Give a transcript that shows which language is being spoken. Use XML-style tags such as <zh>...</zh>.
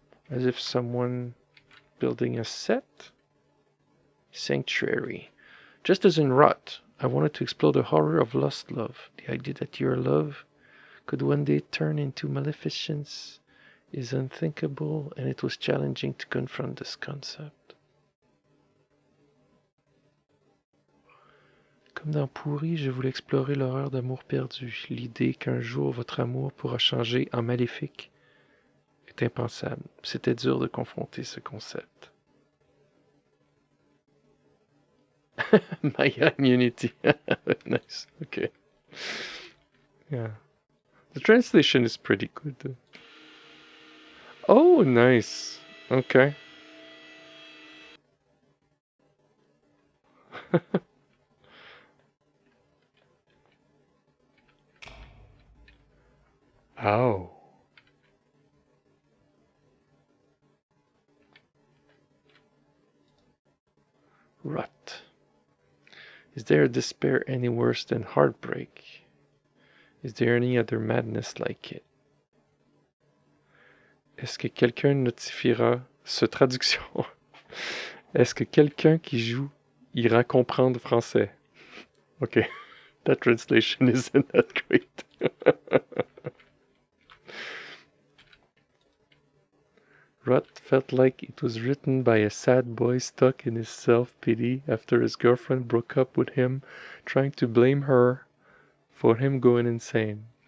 <en>As if someone building a set. Sanctuary. Just as in Rot, I wanted to explore the horror of lost love. The idea that your love could one day turn into maleficence is unthinkable, and it was challenging to confront this concept.</en> <fr>Comme dans Pourri, je voulais explorer l'horreur d'amour perdu. L'idée qu'un jour votre amour pourra changer en maléfique est impensable. C'était dur de confronter ce concept.</fr> <en>Maya immunity. Nice. Okay. Yeah. The translation is pretty good though. Oh, nice. Okay. Oh. Rut. Is there despair any worse than heartbreak? Is there any other madness like it?</en> <fr>Est-ce que quelqu'un notifiera ce traduction? Est-ce que quelqu'un qui joue ira comprendre français?</fr> <en>Okay, that translation isn't that great. Rut felt like it was written by a sad boy stuck in his self-pity after his girlfriend broke up with him, trying to blame her for him going insane.</en>